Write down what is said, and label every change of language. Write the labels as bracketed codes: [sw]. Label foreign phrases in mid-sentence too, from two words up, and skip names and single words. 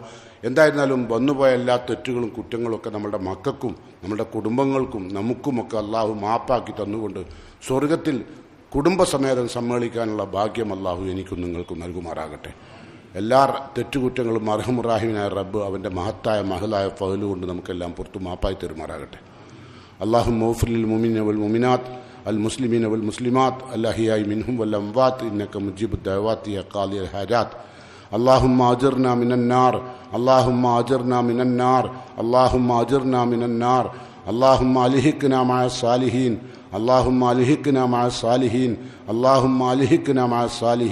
[ml] എന്തായിരുന്നാലും വന്നുപോയ എല്ലാ തെറ്റുകളും കുറ്റങ്ങളൊക്കെ നമ്മളുടെ മക്കൾക്കും നമ്മളുടെ കുടുംബങ്ങൾക്കും നമുക്കുമൊക്കെ അള്ളാഹു മാപ്പാക്കി തന്നുകൊണ്ട് സ്വർഗത്തിൽ കുടുംബസമേതം സമ്മേളിക്കാനുള്ള ഭാഗ്യം അള്ളാഹു എനിക്കും നിങ്ങൾക്കും നൽകുമാറാകട്ടെ. എല്ലാ തെറ്റുകുറ്റങ്ങളും അർഹമുറാഹിമിനായ റബ്ബ് അവൻ്റെ മഹത്തായ മഹലായ ഫഅല് കൊണ്ട് നമുക്കെല്ലാം പുറത്തു മാപ്പായി തരുമാറാകട്ടെ. [ar] اللهم اغفر للمؤمنين والمؤمنات المسلمين والمسلمات الأحياء منهم والأموات إنك مجيب الدعوات يا قاضي الحاجات. اللهم أجرنا من النار، اللهم أجرنا من النار، اللهم أجرنا من النار. اللهم ألحقنا مع الصالحين، اللهم ألحقنا مع الصالحين، اللهم ألحقنا مع الصالحين.